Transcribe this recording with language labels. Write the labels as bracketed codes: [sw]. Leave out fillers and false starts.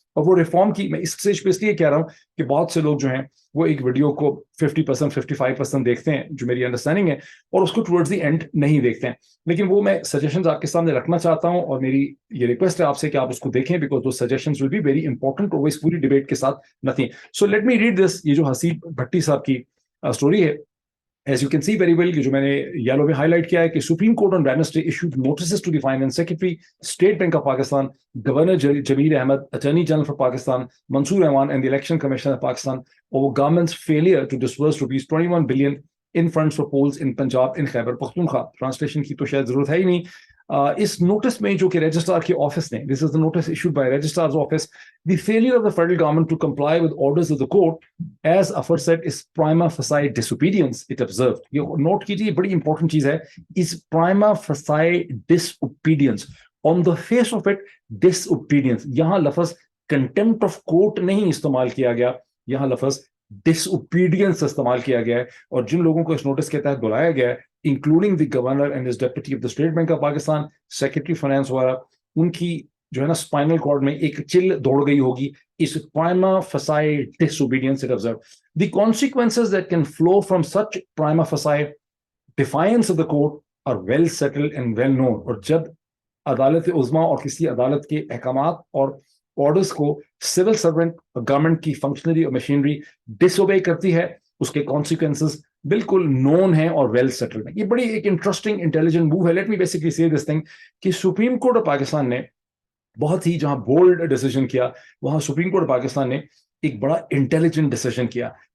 [hi] और वो रिफॉर्म की मैं इस स्टेज पे इसलिए कह रहा हूं कि बहुत से लोग जो हैं वो एक वीडियो को 50% 55% देखते हैं, जो मेरी अंडरस्टैंडिंग है, और उसको टुवर्ड्स द एंड नहीं देखते हैं। लेकिन वो मैं सजेशंस आपके सामने रखना चाहता हूं, और मेरी ये रिक्वेस्ट है आपसे कि आप उसको देखें, बिकॉज दो suggestions will be very important, और वो इस पूरी डिबेट के साथ nothing. So let मी read this. ये जो हसीब भट्टी साहब की स्टोरी है, [en] As you can see very well, [hi] कि जो मैंने येलो में हाईलाइट किया है कि [en] Supreme court on Wednesday issued notices to the Finance Secretary, State Bank of Pakistan, Governor Jameel Ahmed, Attorney General for Pakistan, Mansoor Rahman, and the Election Commissioner of Pakistan over government's failure to disburse rupees 21 billion in funds for polls in Punjab in Khyber Pakhtunkhwa. Translation [hi] की तो शायद जरूरत है ही नहीं. इस notice में जो कि रजिस्ट्रार के ऑफिस ने, [en] This is the notice issued by registrar's office, the failure of the federal government to comply with orders of the court as aforesaid is prima facie disobedience, it observed. [hi] ये note कीजिए, बड़ी important चीज है, [en] is prima facie disobedience, on the face of it disobedience. [hi] यहां लफ्ज contempt of court नहीं इस्तेमाल किया गया, यहां लफ्ज disobedience इस्तेमाल किया गया है. और जिन लोगों को इस नोटिस के तहत बुलाया गया है, [en] including the governor and his deputy of the State Bank of Pakistan, Secretary Finance [hi] वगैरह, उनकी जो है ना स्पाइनल कॉर्ड में एक चिल दौड़ गई होगी. [en] इस prima facie disobedience it observed. The consequences that can flow from such prima facie defiance of the court are well settled and well known. [hi] और जब अदालत उज़्मा और किसी अदालत के अहकामात और ऑर्डर्स को सिविल सर्वेंट, गवर्नमेंट की फंक्शनरी और मशीनरी डिसोबे करती है, उसके कॉन्सिक्वेंसेस बिल्कुल नोन है और वेल सेटल्ड है. ये बड़ी एक इंटरेस्टिंग इंटेलिजेंट मूव है. [en] let me basically say this thing [hi] कि सुप्रीम कोर्ट ऑफ पाकिस्तान ने बहुत ही जहां बोल्ड डिसीजन किया, वहां सुप्रीम कोर्ट ऑफ पाकिस्तान ने एक बड़ा इंटेलिजेंट डिसीजन किया.